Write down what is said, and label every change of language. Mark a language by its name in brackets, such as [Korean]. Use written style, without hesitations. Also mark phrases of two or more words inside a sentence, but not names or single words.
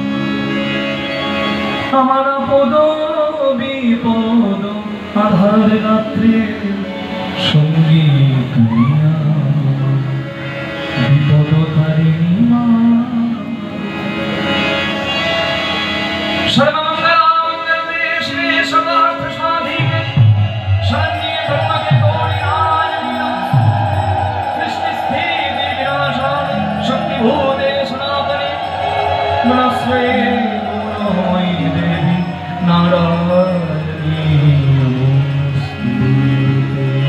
[Bangla] আমার আপদ বিপদ আধার রাত্রে সঙ্গী তুমি বিপদ তারিণী মা। [Sanskrit] সর্বমঙ্গলামঙ্গলে শিবে সর্বার্থ সাধিকে শরণ্যে ত্র্যম্বকে গৌরী সৃষ্টি স্থিতি বিনাশায় শক্তিভূতে সনাতনে নমস্তে গুণময়ী দেবী নারায়ণী নমস্তুতে।